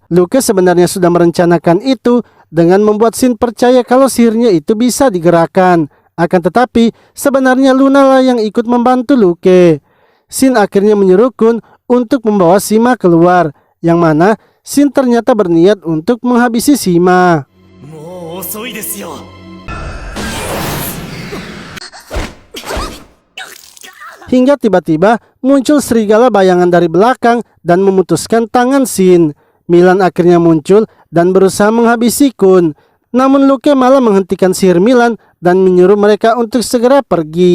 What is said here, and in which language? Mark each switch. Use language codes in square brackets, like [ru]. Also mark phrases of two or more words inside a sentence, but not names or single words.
[id] Luke sebenarnya sudah merencanakan itu dengan membuat Shin percaya kalau sihirnya itu bisa digerakkan. Akan tetapi, sebenarnya Luna lah yang ikut membantu Luke. Shin akhirnya menyuruh Kun untuk membawa Shima keluar. Yang mana Shin ternyata berniat untuk menghabisi Shima. [ja] もう遅いですよ。 [id] Hingga tiba-tiba muncul serigala bayangan dari belakang dan memutuskan tangan Shin. Milan akhirnya muncul dan berusaha menghabisi Kun. Namun Luke malah menghentikan sihir Milan dan menyuruh mereka untuk segera pergi.